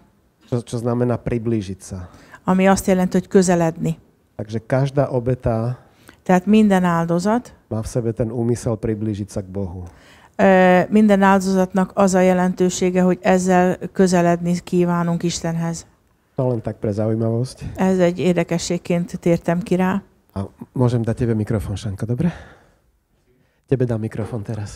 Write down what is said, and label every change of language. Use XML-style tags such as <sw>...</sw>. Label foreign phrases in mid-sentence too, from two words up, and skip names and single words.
<sk>čo znamená priblížiť sa.</sk> <hu>ami azt jelenti, hogy közeledni.</hu> <sk>Takže každá obeta</sk> <hu>Tehát minden áldozat,</hu> <sk>má v sebe ten úmysel priblížiť sa k Bohu.</sk> <hu>minden áldozatnak az a jelentősége, hogy ezzel közeledni kívánunk Istenhez.</hu> <sk>To len tak pre zaujímavosť.</sk> <hu>Ez egy érdekességként tértem ki rá.</hu> <sk>A môžem dať tebe mikrofón, Šanko, dobre? Tebe dám mikrofón teraz.</sk>